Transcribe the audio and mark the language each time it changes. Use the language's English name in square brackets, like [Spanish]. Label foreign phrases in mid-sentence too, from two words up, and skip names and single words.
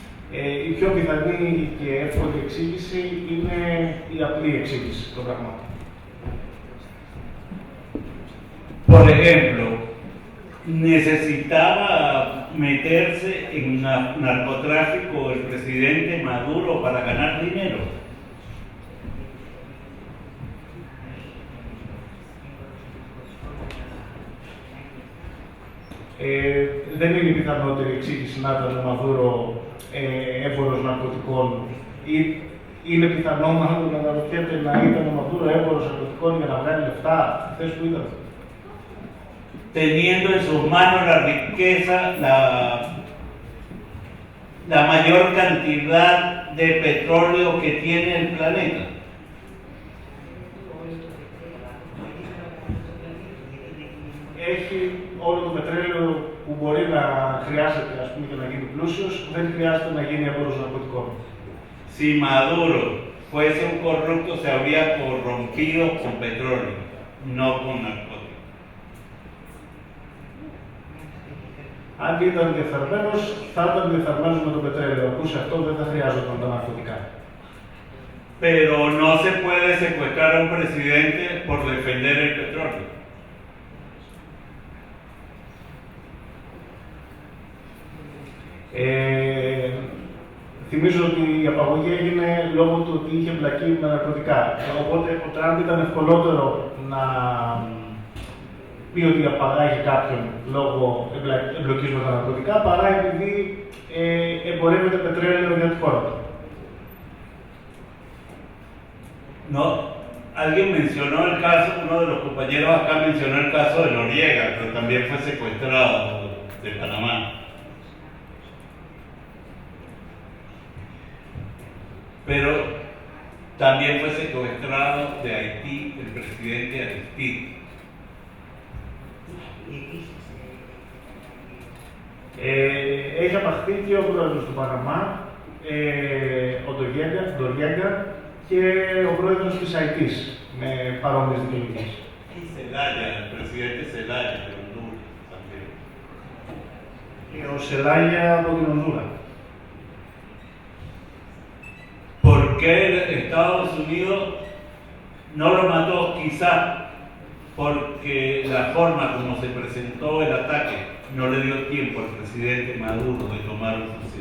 [Greek] Η πιο πιθανή και εύκολη εξήγηση είναι η απλή εξήγηση των πραγμάτων. [Spanish] Por ejemplo, necesitaba meterse en narcotráfico el presidente Maduro para ganar dinero. [Greek] Δεν είναι η πιθανότερη εξήγηση να ήταν ο Μαδούρο έμπορος ναρκωτικών ή είναι πιθανό μάλλον να αναρωτιέται να ήταν ο Μαδούρο έμπορος ναρκωτικών για να βγάλει λεφτά στη θέση που ήταν. [Spanish] Teniendo en sus manos la riqueza, la mayor cantidad de petróleo que tiene el planeta. [Greek] Έχει όλο το πετρέλαιο που μπορεί να χρειάζεται, ας πούμε, για να γίνει πλούσιος, δεν χρειάζεται να γίνει έμπορος ναρκωτικών. [Spanish] Si Maduro fuese un corrupto, se habría corrompido con petróleo, no con narcóticos. [Greek] Αν ήταν διεφθαρμένος, θα ήταν διεφθαρμένος με το πετρέλαιο. Ακούσε αυτό, δεν θα χρειάζονταν τα ναρκωτικά. [Spanish] Pero no se puede secuestrar a un presidente por defender el petróleo. [Greek] Θυμίζω ότι η απαγωγή έγινε λόγω του ότι είχε εμπλακεί με ναρκωτικά. Οπότε ο Τραμπ ήταν ευκολότερο να πει ότι απαγάγει κάποιον λόγω εμπλοκής με τα ναρκωτικά παρά επειδή εμπορεύεται πετρέλαιο για τη χώρα του. [Spanish] No, alguien mencionó el caso, uno de los compañeros acá mencionó el caso de Noriega, pero también fue secuestrado de Panamá. Pero también fue secuestrado de Haití el presidente Aristide. [Greek] Έχει απαχθεί και ο πρόεδρος του Παναμά, ο Ντοριέγκα, και ο πρόεδρος της Αιτής, με παρόμοιες δικαιολογίες. [Spanish] Zelaya, el presidente Zelaya de Honduras también. [Greek] Και ο Σελάγια από την Ονδούρα. [Spanish] ¿Por qué Estados Unidos no lo mató? Quizá porque la forma como se presentó el ataque no le dio tiempo al presidente Maduro de tomar un fusil.